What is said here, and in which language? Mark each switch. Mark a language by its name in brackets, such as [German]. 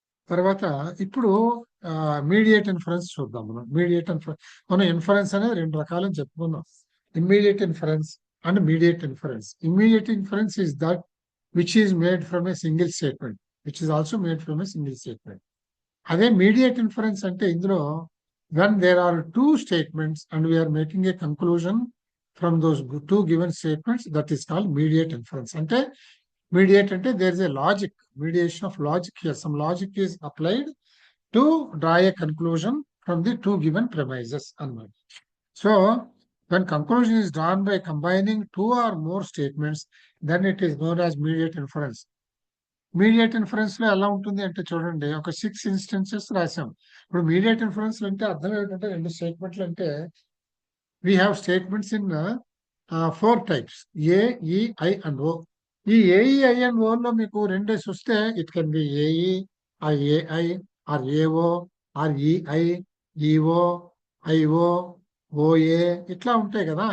[Telugu] తర్వాత ఇప్పుడు mediate inference చూద్దాం. మనం ఇన్ఫరెన్స్ అనేది రెండు రకాలని చెప్పుకున్నాం, immediate inference and mediate inference. [English] Immediate inference is that which is made from a single statement, which is also made from a single statement. [Telugu] అదే mediate inference అంటే ఇందులో [English] when there are two statements and we are making a conclusion from those two given statements, that is called mediate inference. [Telugu] Ante mediate ante [English] there is a logic, mediation of logic here, some logic is applied to draw a conclusion from the two given premises. So when conclusion is drawn by combining two or more statements, then it is known as mediate inference. [Telugu] Mediate inference లో ఎలా ఉంటుంది అంటే చూడండి, ఒక 6 instances రాసాం. ఇప్పుడు mediate inference అంటే అర్థం ఏంటంటే రెండు స్టేట్మెంట్లు అంటే [English] we have statements in 4 types, [Telugu] ఏ, ఈ, ఐ అండ్ ఓ. ఈ ఏఈ, ఐ అండ్ ఓలో మీకు రెండేసి వస్తే [English] it can be [Telugu] AE are AI are AO are EI, EO, IO, OA, ఇట్లా ఉంటాయి కదా.